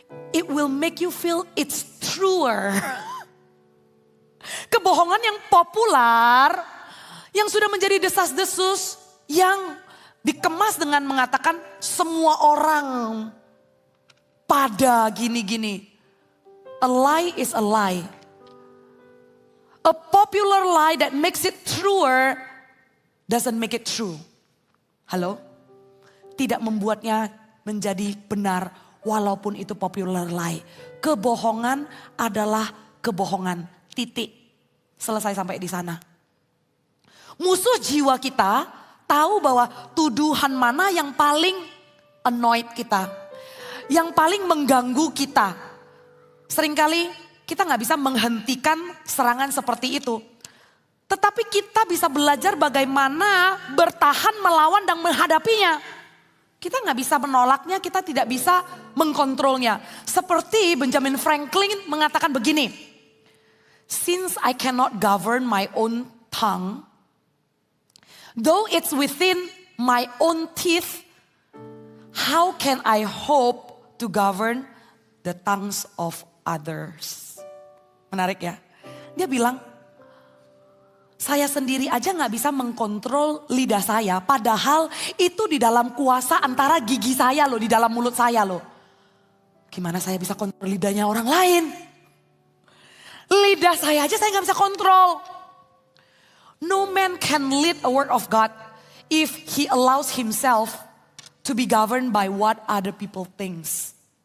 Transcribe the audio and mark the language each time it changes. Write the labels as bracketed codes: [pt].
[en] It will make you feel it's truer. [id] Kebohongan yang populer, yang sudah menjadi desas-desus, yang dikemas dengan mengatakan semua orang pada gini-gini. [en] A lie is a lie. A popular lie that makes it truer doesn't make it true. [id] Halo? Tidak membuatnya menjadi benar walaupun itu popular lie. Kebohongan adalah kebohongan. Titik. Selesai sampai di sana. Musuh jiwa kita tahu bahwa tuduhan mana yang paling annoyed kita. Yang paling mengganggu kita. Seringkali kita gak bisa menghentikan serangan seperti itu. Tetapi kita bisa belajar bagaimana bertahan melawan dan menghadapinya. Kita gak bisa menolaknya, kita tidak bisa mengkontrolnya. Seperti Benjamin Franklin mengatakan begini. [en] Since I cannot govern my own tongue, though it's within my own teeth, how can I hope to govern the tongues of others? [id] Menarik ya. Dia bilang, saya sendiri aja gak bisa mengkontrol lidah saya. Padahal itu di dalam kuasa antara gigi saya loh, di dalam mulut saya loh. Gimana saya bisa kontrol lidahnya orang lain? Lidah saya aja saya gak bisa kontrol. [en] No man can lead a word of God if he allows himself to be governed by what other people thinks.